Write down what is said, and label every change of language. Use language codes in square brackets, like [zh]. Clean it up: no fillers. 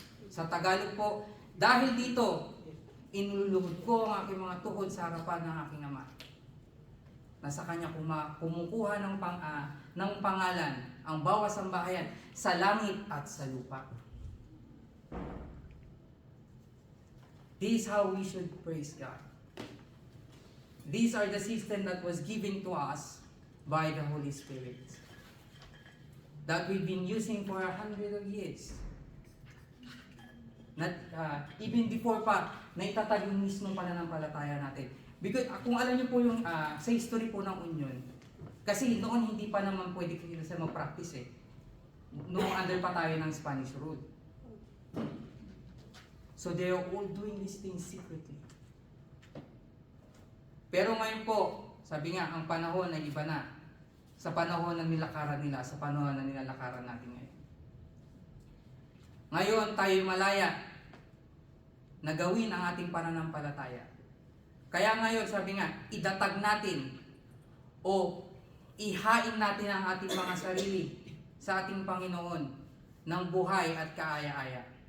[tl] Sa Tagalog po, dahil dito, inululuhod ko ang aking mga tuhod sa harapan ng aking ama. Nasa kanya kumukuha ng pangalan ang bawat sambahayan sa langit at sa lupa. [en] This is how we should praise God. These are the system that was given to us by the Holy Spirit, that we've been using for 100 years. Not, even before [tl] pa, naitatag yung mismong pananampalataya natin. Because kung alam niyo po yung sa history po ng Union, kasi noon hindi pa naman pwede sila mag-practice eh. Noong under pa tayo ng Spanish rule. [en] So they are all doing these things secretly. [tl] Pero ngayon po, sabi nga, ang panahon ay iba na. Sa panahon na nilakaran nila, sa panahon na nilalakaran natin ngayon. Ngayon tayo malaya na gawin ang ating pananampalataya. Kaya ngayon, sabi nga, idatag natin o ihain natin ang ating mga sarili sa ating Panginoon ng buhay at kaaya-aya.